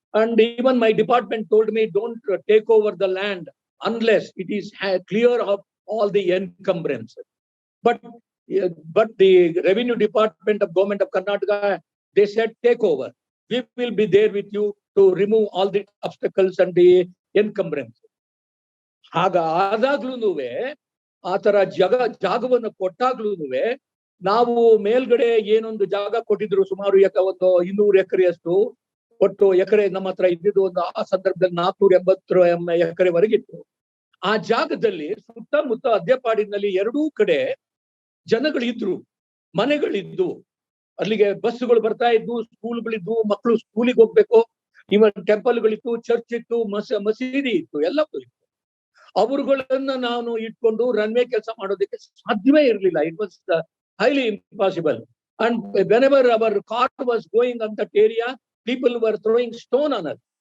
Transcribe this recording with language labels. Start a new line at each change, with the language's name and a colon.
English: And even my department told me, don't take over the land unless it is clear of all the encumbrances. But the revenue department of government of Karnataka, they said, take over. We will be there with you to remove all the obstacles and the encumbrances.
Kannada: ಆದಾಗ್ಲೂನುವೆ ಆ ತರ ಜಾಗವನ್ನು ಕೊಟ್ಟಾಗ್ಲೂನುವೆ ನಾವು ಮೇಲ್ಗಡೆ ಏನೊಂದು ಜಾಗ ಕೊಟ್ಟಿದ್ರು, ಸುಮಾರು 200 ಎಕರೆಯಷ್ಟು ಒಟ್ಟು ಎಕರೆ ನಮ್ಮ ಹತ್ರ ಇದ್ದಿದ್ದು. ಆ ಸಂದರ್ಭದಲ್ಲಿ 480 ಎಕರೆವರೆಗಿತ್ತು. ಆ ಜಾಗದಲ್ಲಿ ಸುತ್ತಮುತ್ತ ಅದ್ಯಪಾಡಿನಲ್ಲಿ 2 ಕಡೆ ಜನಗಳಿದ್ರು, ಮನೆಗಳಿದ್ದು, ಅಲ್ಲಿಗೆ ಬಸ್ಗಳು ಬರ್ತಾ ಇದ್ವು, ಸ್ಕೂಲ್ಗಳಿದ್ವು, ಮಕ್ಕಳು ಸ್ಕೂಲಿಗೆ ಹೋಗ್ಬೇಕು, ಇವನ್ ಟೆಂಪಲ್ಗಳಿತ್ತು, ಚರ್ಚ್ ಇತ್ತು, ಮಸೀದಿ ಇತ್ತು, ಎಲ್ಲವೂ ಇತ್ತು. ಅವರುಗಳನ್ನ ನಾನು ಇಟ್ಕೊಂಡು ರನ್ವೇ ಕೆಲಸ ಮಾಡೋದಕ್ಕೆ ಸಾಧ್ಯವೇ ಇರಲಿಲ್ಲ.
English: It was highly impossible. And whenever our car was going on that area, people were throwing stone on us.